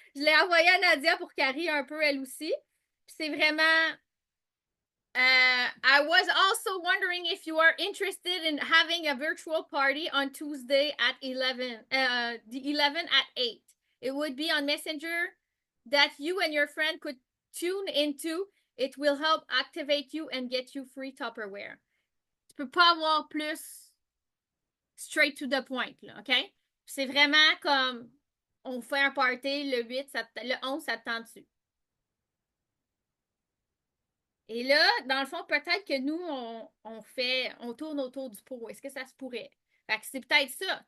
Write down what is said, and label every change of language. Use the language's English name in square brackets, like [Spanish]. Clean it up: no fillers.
[French] Je l'ai envoyé à Nadia pour qu'elle rie un peu, elle aussi. Puis c'est vraiment... [English] I was also wondering if you are interested in having a virtual party on Tuesday at 11, the 11 at 8. It would be on Messenger that you and your friend could tune into. It will help activate you and get you free Tupperware. [French] Tu peux pas avoir plus [English] straight to the point, [French] là, OK? C'est vraiment comme on fait un party le 8, le 11, ça te tente dessus. Et là, dans le fond, peut-être que nous, on tourne autour du pot. Est-ce que ça se pourrait? Fait que c'est peut-être ça.